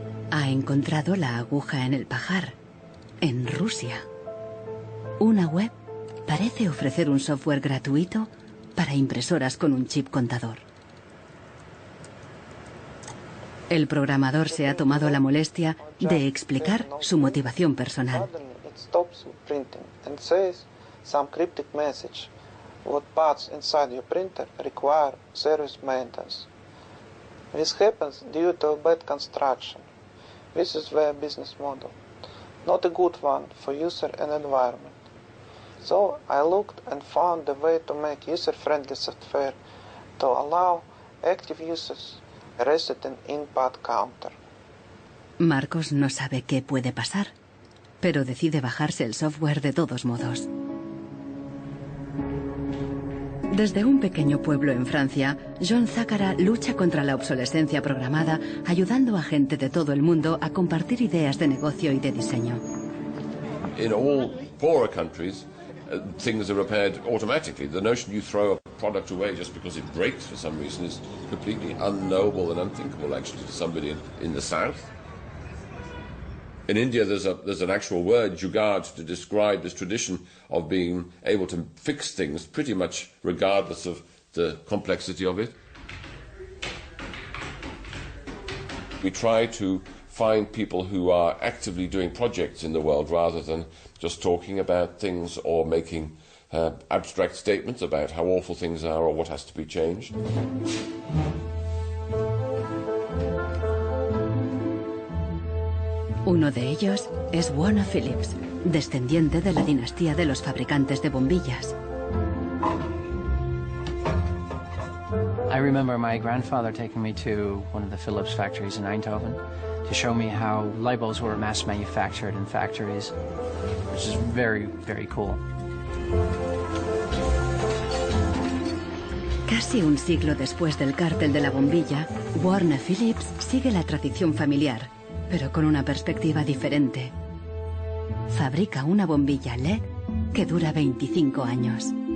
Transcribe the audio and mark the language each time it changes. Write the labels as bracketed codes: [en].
[es] Ha encontrado la aguja en el pajar, en Rusia. Una web parece ofrecer un software gratuito para impresoras con un chip contador. El programador se ha tomado la molestia de explicar su motivación personal. [en] Stops printing and says some cryptic message. What parts inside your printer require service maintenance. This happens due to a bad construction. This is their business model. Not a good one for user and environment. So I looked and found a way to make user-friendly software to allow active users a reset and input counter. [es] Marcos no sabe qué puede pasar, pero decide bajarse el software de todos modos. Desde un pequeño pueblo en Francia, John Zácara lucha contra la obsolescencia programada, ayudando a gente de todo el mundo a compartir ideas de negocio y de diseño. [en] In all poorer countries, things are repaired automatically. The notion you throw a product away just because it breaks for some reason is completely unknowable and unthinkable, actually, to somebody in the south. In India, there's an actual word, jugaad, to describe this tradition of being able to fix things pretty much regardless of the complexity of it. We try to find people who are actively doing projects in the world rather than just talking about things or making abstract statements about how awful things are or what has to be changed. [es] Uno de ellos es Warner Phillips, descendiente de la dinastía de los fabricantes de bombillas. [en] I remember my grandfather taking me to one of the Philips factories in Eindhoven to show me how light bulbs were mass manufactured in factories, which is very, very cool. [es] Casi un siglo después del cártel de la bombilla, Warner Phillips sigue la tradición familiar, pero con una perspectiva diferente. Fabrica una bombilla LED que dura 25 años.